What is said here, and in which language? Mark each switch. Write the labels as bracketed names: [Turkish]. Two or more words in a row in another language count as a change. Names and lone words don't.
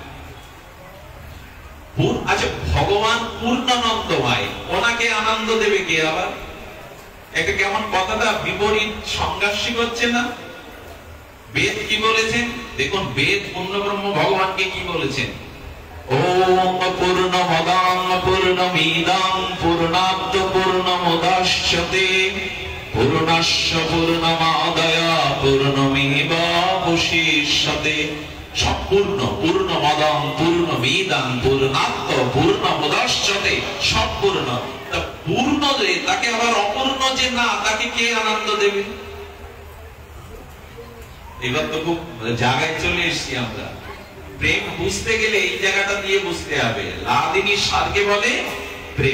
[Bangla] আচ্ছা, ভগবান পূর্ণানন্দময়, ওনাকে আনন্দ দেবে কে? আবার এটা কেমন কথাটা বিপরীত, সংঘর্ষিক হচ্ছে না? বেদ কি বলেছেন দেখুন। বেদ পূর্ণব্রহ্ম ভগবানকে কি বলেছেন? [Sanskrit] ওম পূর্ণমদাং পূর্ণমিদং পূর্ণাৎ পূর্ণমুদচ্যতে পূর্ণস্য পূর্ণমাদায় পূর্ণমেবাবশিষ্যতে। সম্পূর্ণ, পূর্ণমদং পূর্ণমিদং পূর্ণাৎ পূর্ণমুদচ্যতে, [Bangla] সম্পূর্ণ। তা পূর্ণ যে, তাকে আবার অপূর্ণ যে না, তাকে কে আনন্দ দেবে? এবার তো খুব জায়গায় চলে এসেছি আমরা। প্রেম বুঝতে গেলে এই জায়গাটা দিয়ে বুঝতে হবে। লাদিনী সারকে বলে প্রেম।